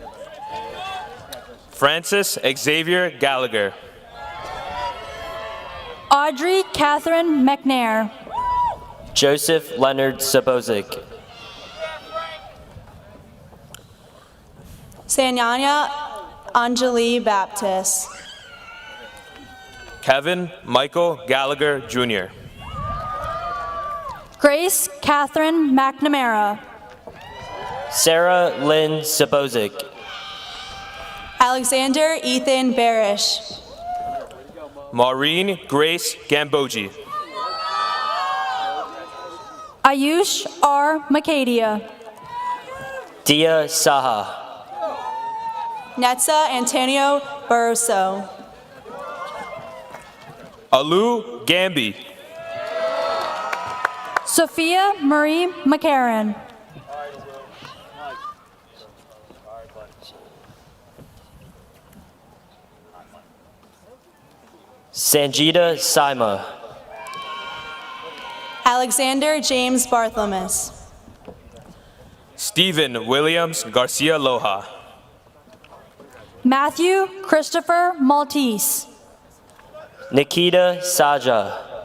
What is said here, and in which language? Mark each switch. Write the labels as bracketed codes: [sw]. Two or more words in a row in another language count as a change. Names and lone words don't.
[en] Francis Xavier Gallagher. Audrey Catherine McNair. Joseph Leonard Sabozic. Sanyanya Anjali Baptist. Kevin Michael Gallagher, Jr. Grace Catherine McNamara. Sarah Lynn Sabozic. Alexander Ethan Barish. Maureen Grace Gambogi. Ayush R. Macadia. Dia Saha. Netza Antonio Barroso. Alu Gambi. Sophia Marie McCarran. Sanjita Saima. Alexander James Bartholomew. Stephen Williams Garcia Loja. Matthew Christopher Maltese. Nikita Saja.